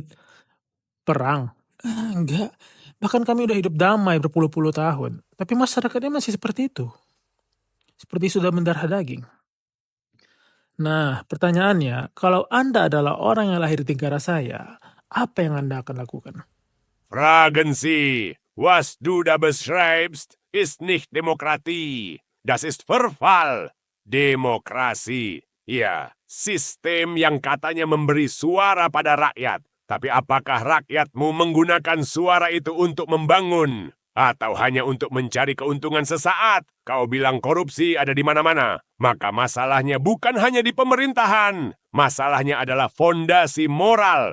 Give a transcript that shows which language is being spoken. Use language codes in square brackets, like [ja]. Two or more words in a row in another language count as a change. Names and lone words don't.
[id] Perang? Enggak. Bahkan kami udah hidup damai berpuluh-puluh tahun. Tapi masyarakatnya masih seperti itu. Seperti sudah mendarah daging. Nah, pertanyaannya, kalau Anda adalah orang yang lahir di negara saya, apa yang Anda akan lakukan? [de] Fragen Sie, was du da beschreibst, ist nicht Demokratie. Das ist Verfall. [id] Demokrasi. Ya, sistem yang katanya memberi suara pada rakyat. Tapi apakah rakyatmu menggunakan suara itu untuk membangun? Atau hanya untuk mencari keuntungan sesaat? Kau bilang korupsi ada di mana-mana. Maka masalahnya bukan hanya di pemerintahan. Masalahnya adalah fondasi moral.